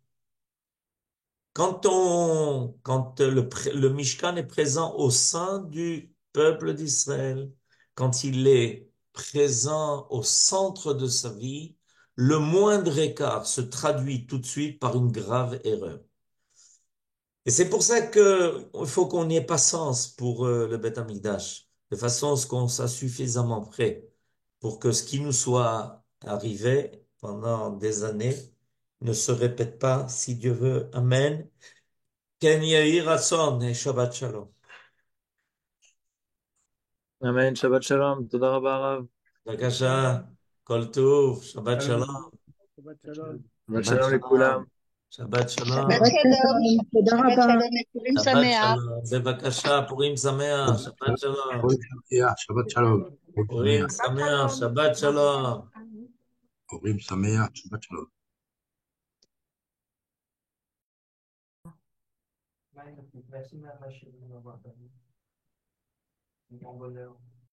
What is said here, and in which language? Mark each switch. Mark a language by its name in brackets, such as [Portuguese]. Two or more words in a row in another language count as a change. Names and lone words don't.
[French] Quand le Mishkan est présent au sein du peuple d'Israël, quand il est présent au centre de sa vie, le moindre écart se traduit tout de suite par une grave erreur. Et c'est pour ça que il faut qu'on ait patience pour le [Hebrew] בית המקדש, [French] de façon à ce qu'on soit suffisamment prêt pour que ce qui nous soit arrivé pendant des années ne se répète pas, si Dieu veut. Amen. [Hebrew] כן יהי רצון et שבת שלום. אמן. שבת שלום. תודה רבה הרב. Shabbat Bakasha, Shalom. כל טוב, שבת Shalom. Shalom, שבת שלום. Shabbat Shabbat Shalom Shalom, Lekulam. Shabbat Shabbat Shalom, Shalom, תודה Shabbat רבה. Shalom et Purim Shabbat Sameach. שלום, בבקשה, פורים שמח, שבת שלום, שבת שלום. Purim Shabbat Sameach, Shalom. שבת שלום. פורים שמח, שבת שלום. [French] Merci, merci, merci. Bon bonheur.